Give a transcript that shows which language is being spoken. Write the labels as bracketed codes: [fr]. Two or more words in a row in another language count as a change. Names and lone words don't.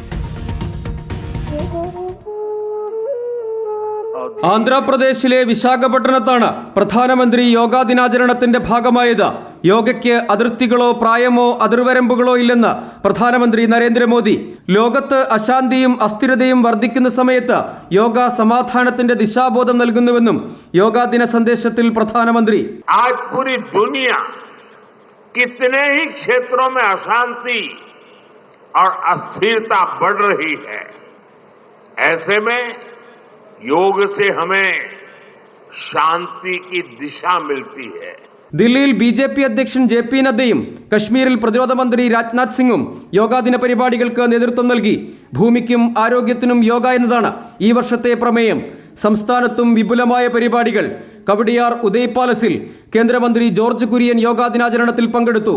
[ml] ആന്ധ്രാപ്രദേശിലെ വിശാഖപട്ടണത്താണ് പ്രധാനമന്ത്രി യോഗാ ദിനാചരണത്തിന്റെ ഭാഗമായത്. യോഗയ്ക്ക് അതിർത്തികളോ പ്രായമോ അതിർവരമ്പുകളോ ഇല്ലെന്ന് പ്രധാനമന്ത്രി നരേന്ദ്രമോദി. ലോകത്ത് അശാന്തിയും അസ്ഥിരതയും വർദ്ധിക്കുന്ന സമയത്ത് യോഗ സമാധാനത്തിന്റെ ദിശാബോധം നൽകുന്നുവെന്നും യോഗാ ദിന സന്ദേശത്തിൽ പ്രധാനമന്ത്രി [hi] आज पूरी दुनिया कितने ही क्षेत्रों में अशांति और अस्थिरता बढ़ रही है. ऐसे में योग से हमें शांति की दिशा मिलती है. [ml] ദില്ലിയിൽ BJP അധ്യക്ഷൻ JP നദ്ദയും കശ്മീരിൽ പ്രതിരോധ മന്ത്രി രാജ്നാഥ് സിംഗും യോഗാദിന പരിപാടികൾക്ക് നേതൃത്വം നൽകി. ഭൂമിക്കും ആരോഗ്യത്തിനും യോഗ എന്നതാണ് ഈ വർഷത്തെ പ്രമേയം. സംസ്ഥാനത്തും വിപുലമായ പരിപാടികൾ. കവടിയാർ ഉദയ് പാലസിൽ കേന്ദ്രമന്ത്രി ജോർജ് കുര്യൻ യോഗാ ദിനാചരണത്തിൽ പങ്കെടുത്തു.